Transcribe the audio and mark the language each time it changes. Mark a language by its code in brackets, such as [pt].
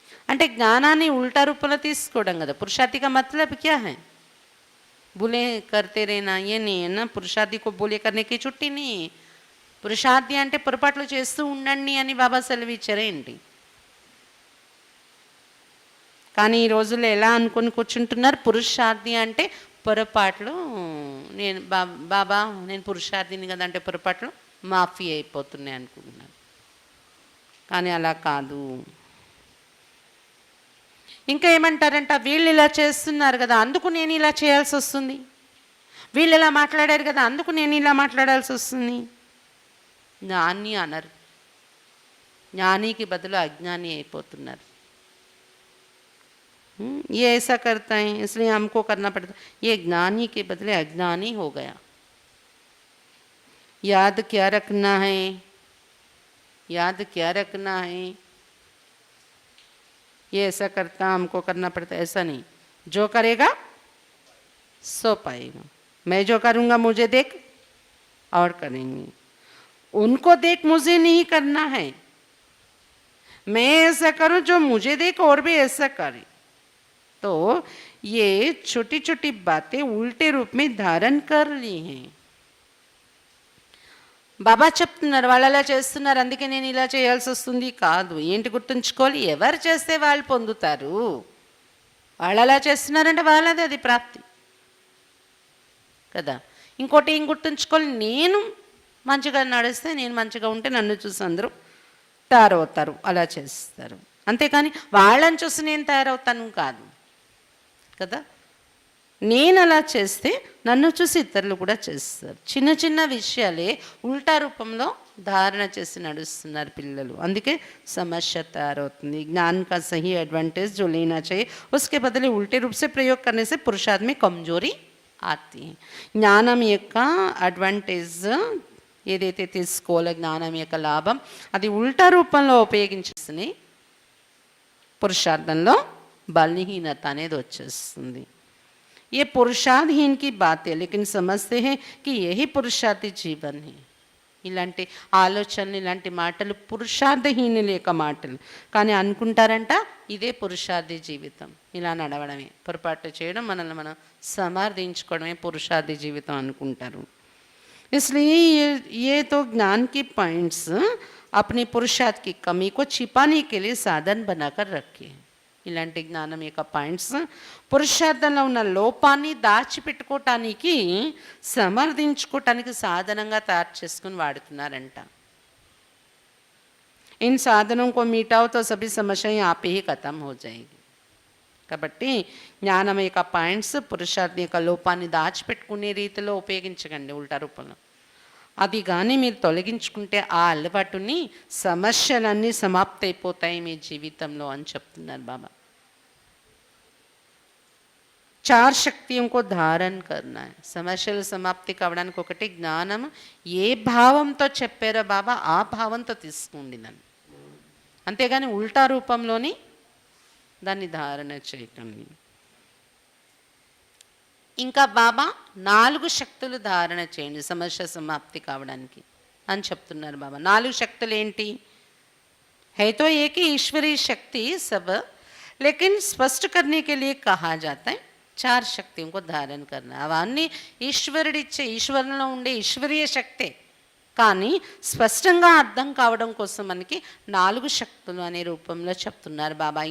[te] అంటే జ్ఞానాన్ని ఉల్టా రూపంలో తీసుకోవడం కదా. [hi] పురుషార్థి का मतलब क्या है? बुले करते रहना, ये नहीं है ना. పురుషార్థి को बुले करने की छुट्टी नहीं. [te] పురుషార్థి అంటే పొరపాట్లు చేస్తూ ఉండండి అని బాబా సెలవు ఇచ్చారేంటి? కానీ ఈ రోజుల్లో ఎలా అనుకొని కూర్చుంటున్నారు, పురుషార్థి అంటే పొరపాట్లు, నేను బాబా నేను పురుషార్థిని కదా అంటే పొరపాట్లు మాఫీ అయిపోతున్నాయి అనుకుంటున్నారు. కానీ అలా కాదు. ఇంకా ఏమంటారంట, వీళ్ళు ఇలా చేస్తున్నారు కదా అందుకు నేను ఇలా చేయాల్సి వస్తుంది, వీళ్ళు ఇలా మాట్లాడారు కదా అందుకు నేను ఇలా మాట్లాడాల్సి వస్తుంది. జ్ఞాని అనరు, జ్ఞానికి బదులు అజ్ఞాని అయిపోతున్నారు. [hi] ये ऐसा करता है इसलिए हमको करना पड़ता. ये ज्ञानी के बदले अज्ञानी हो गया. याद क्या रखना है, याद क्या रखना है. ये ऐसा करता हमको करना पड़ता, ऐसा नहीं. जो करेगा सो पाएगा. मैं जो करूँगा मुझे देख और करेंगे, उनको देख मुझे नहीं करना है. मैं ऐसा करूँ जो मुझे देख और भी ऐसा करे. तो ये छोटी छोटी बातें उल्टे रूप में धारण कर ली हैं. [te] బాబా చెప్తున్నారు వాళ్ళు అలా చేస్తున్నారు అందుకే నేను ఇలా చేయాల్సి వస్తుంది కాదు. ఏంటి గుర్తుంచుకోవాలి, ఎవరు చేస్తే వాళ్ళు పొందుతారు. వాళ్ళు అలా చేస్తున్నారంటే వాళ్ళది అది ప్రాప్తి కదా. ఇంకోటి ఏం గుర్తుంచుకోవాలి, నేను మంచిగా నడిస్తే, నేను మంచిగా ఉంటే నన్ను చూసి అందరూ తయారవుతారు, అలా చేస్తారు. అంతేకాని వాళ్ళని చూసి నేను తయారవుతాను కాదు కదా. నేను అలా చేస్తే నన్ను చూసి ఇతరులు కూడా చేస్తారు. చిన్న చిన్న విషయాలే ఉల్టా రూపంలో ధారణ చేసి నడుస్తున్నారు పిల్లలు. అందుకే సమస్య తయారవుతుంది. [hi] జ్ఞాన్ కా సహీ అడ్వాంటేజ్ जो लेना चाहिए उसके बदले उल्टे रूप से प्रयोग करने से पुरुषार्थ में कमजोरी आती है. [te] జ్ఞానం యొక్క అడ్వాంటేజ్ ఏదైతే తీసుకోవాలో, జ్ఞానం యొక్క లాభం, అది ఉల్టా రూపంలో ఉపయోగించేసి పురుషార్థంలో బలహీనత అనేది వచ్చేస్తుంది. [hi] ये पुरुषार्थहीन की बात है, लेकिन समझते हैं कि यही पुरुषार्थी जीवन है. [te] ఇలాంటి ఆలోచనలు, ఇలాంటి మాటలు పురుషార్థహీనుల యొక్క మాటలు. కానీ అనుకుంటారంట ఇదే పురుషార్థి జీవితం. ఇలా నడవడమే, పొరపాటు చేయడం, మనల్ని మనం సమర్థించుకోవడమే పురుషార్థి జీవితం అనుకుంటారు. [hi] इसलिए ये तो ज्ञान की पॉइंट्स अपनी पुरुषार्थ की कमी को छिपाने के लिए साधन बनाकर रखे. [te] ఇలాంటి జ్ఞానం యొక్క పాయింట్స్ పురుషార్థంలో ఉన్న లోపాన్ని దాచిపెట్టుకోవటానికి, సమర్థించుకోవటానికి సాధనంగా తయారు చేసుకుని వాడుతున్నారంట. [hi] इन साधनों को मिटाओ तो सभी समस्याएं आप ही खत्म हो जाएगी. [te] కాబట్టి జ్ఞానం యొక్క పాయింట్స్ పురుషార్థం యొక్క లోపాన్ని దాచిపెట్టుకునే రీతిలో ఉపయోగించకండి ఉల్టా రూపంలో. అది కానీ మీరు తొలగించుకుంటే ఆ అలవాటుని సమస్యలన్నీ సమాప్తి అయిపోతాయి మీ జీవితంలో అని చెప్తున్నారు బాబా. [hi] 4 శక్తిयों को धारण करना है. [te] సమస్యలు సమాప్తి కావడానికి ఒకటి జ్ఞానం. ఏ భావంతో చెప్పారో బాబా ఆ భావంతో తీసుకోండి దాన్ని, అంతేగాని ఉల్టా రూపంలోని దాన్ని ధారణ చేయకండి. ఇంకా బాబా 4 శక్తులు ధారణ చేయండి సమస్య సమాప్తి కావడానికి అని చెప్తున్నారు బాబా. 4 శక్తులు ఏంటి? [hi] है तो एक ही ईश्वरीय शक्ति सब, लेकिन स्पष्ट करने के लिए कहा जाता है 4 శక్తిयों को धारण करना. [te] అవన్నీ ఈశ్వరుడిచ్చే, ఈశ్వరంలో ఉండే ఈశ్వరీయ శక్తే, కానీ స్పష్టంగా అర్థం కావడం కోసం మనకి 4 శక్తులు అనే రూపంలో చెప్తున్నారు బాబా.